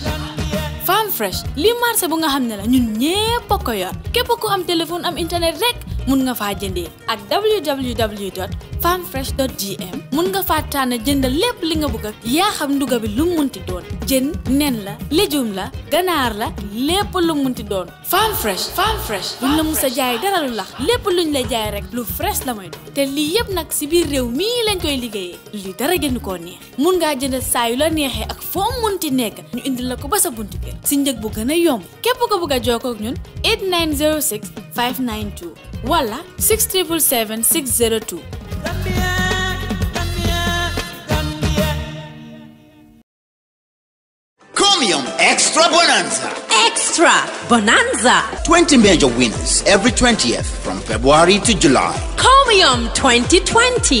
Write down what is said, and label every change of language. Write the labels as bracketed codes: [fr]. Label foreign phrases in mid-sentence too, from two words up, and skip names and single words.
[wo] Farm Fresh li marché bu nga xam ne la ñun ñépp ko yor képp ku am téléphone am internet rek mun nga faa jëndee ak www.farmfresh.gm mun nga faa tànn jënd lépp li nga bëgg ak yaa xam nduga bi lu munti doon jën nen la légume la ganaar la lépp lu munti doon Farm Fresh buñ la musa jaay dara lu lax lépp luñ la jaay rek lu fresh la may doon te lii yëpp nag si biir réew mii lañ koy liggéeyee li dara gënu koo neex mun ngaa jënd saa yu la neexee ak foo munti nekk ñu indi la ko ba sa buntu kër si njëg bu gën a yomb képp ko bëgg a jokkoo ak ñun 8906 592 wala 677 602. [en] Chromium Extra Bonanza. Extra Bonanza. 20 major winners every 20th from February to July. Chromium 2020.